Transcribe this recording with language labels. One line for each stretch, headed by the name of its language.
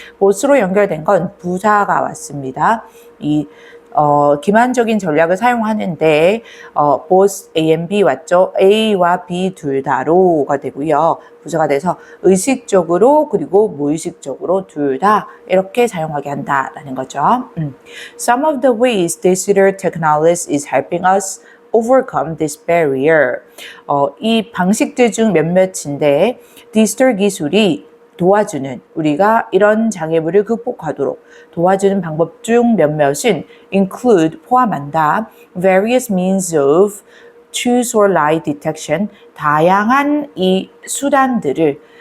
Korean: both로 연결된 건 부사가 왔습니다. 이 기만적인 전략을 사용하는데
English: both A and B
Korean: 왔죠. A와 B 둘 다로가 되고요. 부사가 돼서 의식적으로 그리고 무의식적으로 둘 다 이렇게 사용하게 한다라는 거죠.
English: Some of the ways digital technology is helping us overcome this barrier.
Korean: 이 방식들 중 몇몇인데 디지털 기술이 도와주는, 우리가 이런 장애물을 극복하도록 도와주는 방법 중 몇몇은
English: include
Korean: 포함한다,
English: various means of truth or lie detection,
Korean: 다양한 이 수단들을